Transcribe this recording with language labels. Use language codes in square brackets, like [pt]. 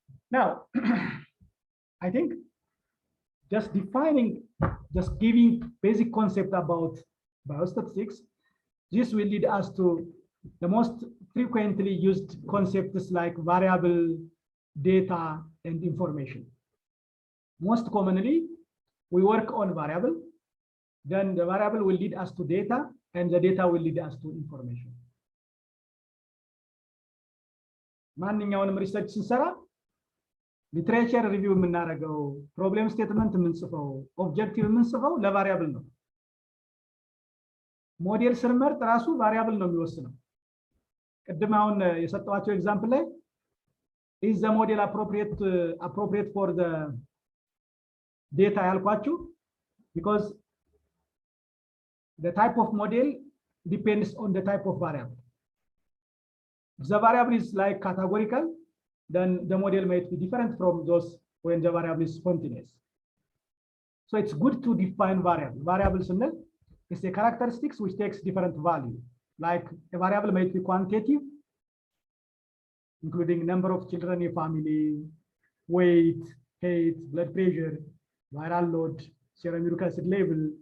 [en] Now, I think just giving basic concept about biostatistics, this will lead us to the most frequently used concepts like variable, data, and information. Most commonly, we work on variable, then the variable will lead us to data, and the data will lead us to information. [am] ማንኛውንም ሪሰርች ስንሰራ ሊትሬቸር ሪቪው የምናደርገው ፕሮብሌም ስቴትመንት የምንጽፈው ኦብጀክቲቭ የምንጽፈው ለቫሪያብል ነው። ሞዴል ስንመርጥ ራሱ ቫሪያብል ነው የሚወስነው። ቅድም አሁን የሰጠዋቸው ኤግዛምፕል ላይ [en] is the model appropriate for the data [am] ያልኳችሁ [en] because the type of model depends on the type of variable. If the variable is like categorical, then the model might be different from those when the variable is spontaneous. So it's good to define variable. Variable is a characteristics which takes different value. Like a variable might be quantitative, including number of children in family, weight, height, blood pressure, viral load, serum uric acid level.